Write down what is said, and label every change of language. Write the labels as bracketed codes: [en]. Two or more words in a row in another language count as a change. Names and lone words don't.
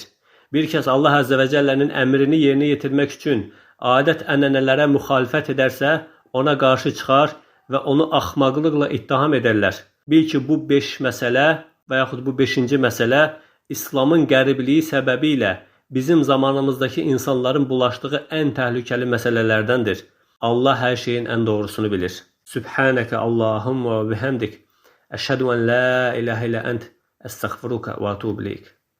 [az] Bir kəs Allah Əzzə və Cəllənin əmrini yerinə yetirmək üçün adət-ənənələrə müxalifət edərsə, ona qarşı çıxar və onu axmaqlıqla ittiham edərlər. Bil ki, bu 5 məsələ və yaxud bu 5-ci məsələ İslamın qəribliyi səbəbilə bizim zamanımızdakı insanların bulaşdığı ən təhlükəli məsələlərdəndir. Allah hər şeyin ən doğrusunu bilir. [ar] سبحانك اللهم وبحمدك أشهد أن لا إله إلا أنت أستغفرك وأتوب إليك.